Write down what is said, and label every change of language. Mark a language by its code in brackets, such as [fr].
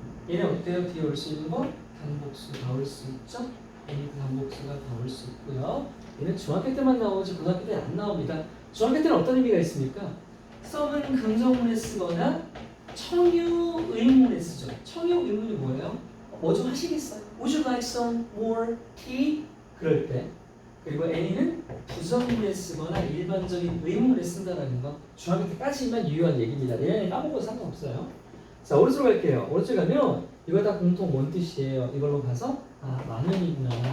[ko] 얘네 어때요? 뒤에 올 수 있는 거? 단복수 다 올 수 있죠? 애니도 단복수가 다 올 수 있고요. 얘는 중학교 때만 나오지 고등학교 때 안 나옵니다. 중학교 때는 어떤 의미가 있습니까? 썸은 긍정문에 쓰거나 청유 의문에 쓰죠. 청유 의문이 뭐예요? 뭐 좀 하시겠어요? [en] Would you like some more tea? [ko] 그럴 때. 그리고 애니는 부정문에 쓰거나 일반적인 의문에 쓴다는 거 중학교 때까지만 유효한 얘기입니다. 내년에 까먹어도 상관없어요. 자, 오른쪽으로 갈게요. 오른쪽 가면 이거 다 공통 뭔 뜻이에요? 이걸로 가서 아, 많은이구나.